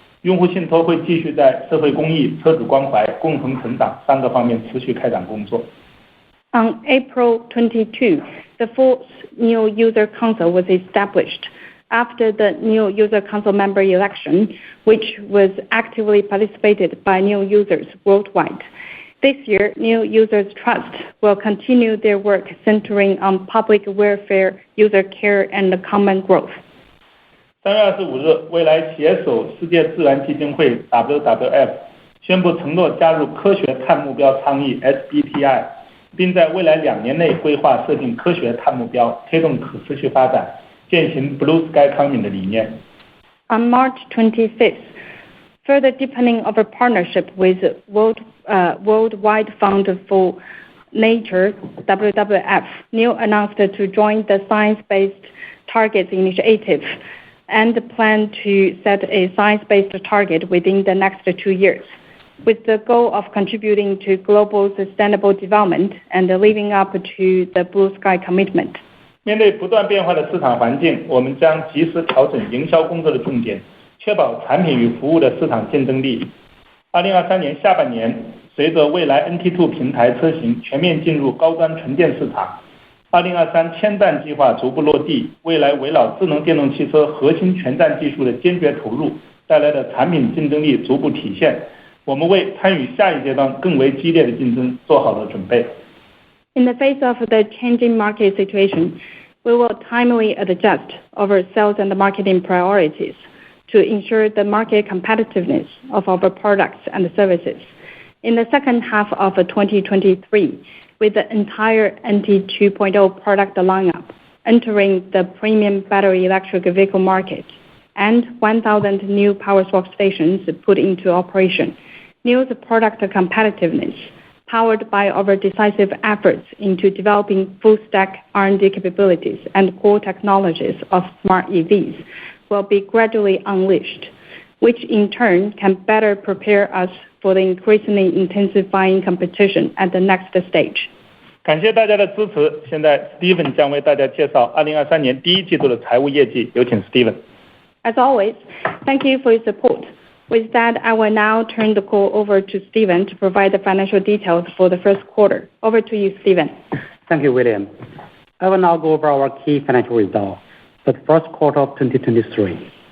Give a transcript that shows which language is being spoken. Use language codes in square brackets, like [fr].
[zh] 用户信托会继续在社会公益、车主关怀、共同成长3个方面持续开展工作。 [en] On April 22, the fourth NIO User Council was established after the NIO User Council member election, which was actively participated by NIO users worldwide. This year, NIO Users Trust will continue their work centering on public welfare, user care, and common growth. [zh] 3月25日，蔚来携手世界自然基金会 WWF 宣布承诺加入科学碳目标倡议 SBTI， 并在未来2年内规划设定科学碳目标，推动可持续发展，践行 Blue Sky Economy 的理念。 [en] On March 25th, further deepening of a partnership with Worldwide Fund for Nature (WWF), NIO announced to join the Science-Based Targets Initiative and plan to set a science-based target within the next 2 years, with the goal of contributing to global sustainable development and living up to the Blue Sky commitment. [zh] 面对不断变化的市场环境，我们将及时调整营销工作的重点，确保产品与服务的市场竞争力。 2023年下半年，随着蔚来 NT2 平台车型全面进入高端纯电市场，2023千站计划逐步落地，蔚来围绕智能电动汽车核心全站技术的坚决投入带来的产品竞争力逐步体现，我们为参与下一阶段更为激烈的竞争做好了准备。 [en] In the face of the changing market situation, we will timely adjust our sales and marketing priorities to ensure the market competitiveness of our products and services. In the second half of 2023, with the entire NT 2.0 product lineup entering the premium battery electric vehicle market and 1,000 new power swap stations put into operation, NIO's product competitiveness, powered by our decisive efforts into developing full-stack R&D capabilities and core technologies of smart EVs, will be gradually unleashed, which in turn can better prepare us for the increasingly intensifying competition at the next stage. [zh] 感谢大家的支持。现在 Steven 将为大家介绍2023年第1季度的财务业绩，有请 Steven。 [en] As always, thank you for your support. With that, I will now turn the call over to Steven to provide the financial details for the first quarter. Over to you, Steven. Thank you, William. I will now go over our key financial results for the first quarter of 2023.